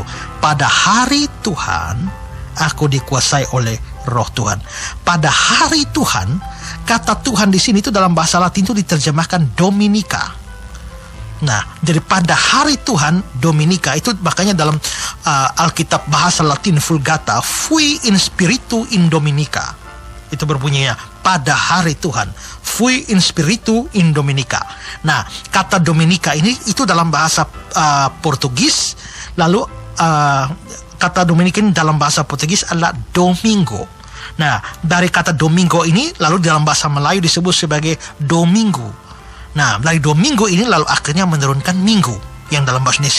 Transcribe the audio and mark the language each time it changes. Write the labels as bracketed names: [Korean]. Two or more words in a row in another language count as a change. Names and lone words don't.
[Indonesian] Pada hari Tuhan aku dikuasai oleh Roh Tuhan. Pada hari Tuhan, kata Tuhan di sini itu dalam bahasa Latin itu diterjemahkan Dominika. Nah, jadi pada hari Tuhan, Dominika itu makanya dalam Alkitab bahasa Latin Vulgata, [Latin] fui in spiritu in Dominica. [Indonesian] Itu berbunyinya pada hari Tuhan, [Latin] فوي إن سبيريتو إن دومينيكا. [Indonesian] Nah, kata Dominika ini itu dalam bahasa Portugis, lalu kata Dominika ini dalam bahasa Portugis adalah Domingo. Nah, dari kata Domingo ini lalu dalam bahasa Melayu disebut sebagai Domingo. Nah, dari Domingo ini lalu akhirnya menurunkan Minggu yang dalam bahasa Indonesia.